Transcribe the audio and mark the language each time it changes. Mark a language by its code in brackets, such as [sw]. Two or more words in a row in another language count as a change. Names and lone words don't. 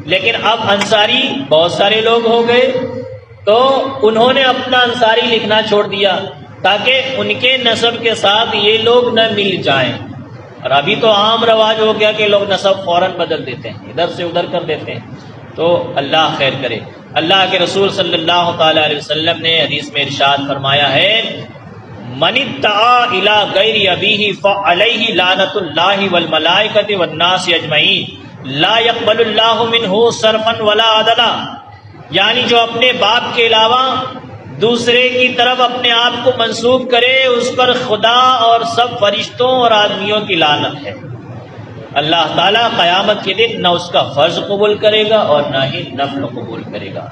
[ur] لیکن اب انصاری بہت سارے لوگ ہو گئے تو انہوں نے اپنا انصاری لکھنا چھوڑ دیا، تاکہ ان کے نسب کے ساتھ یہ لوگ نہ مل جائیں۔ اور ابھی تو عام رواج ہو گیا کہ لوگ نسب فوراً بدل دیتے ہیں، ادھر سے ادھر کر دیتے ہیں۔ تو اللہ خیر کرے۔ اللہ کے رسول [ar] صلی اللہ تعالی علیہ وسلم [ur] نے حدیث میں ارشاد فرمایا ہے، [ar] من ادعا الی غیر ابیہ فعلیہ لعنۃ اللہ والملائکۃ والناس اجمعین لا یقبل اللہ منہ صرفا ولا عدلا، [ur] یعنی جو اپنے باپ کے علاوہ دوسرے کی طرف اپنے آپ کو منسوب کرے اس پر خدا اور سب فرشتوں اور آدمیوں کی لعنت ہے۔ اللہ تعالیٰ قیامت کے دن نہ اس کا فرض قبول کرے گا اور نہ ہی نفل قبول کرے گا۔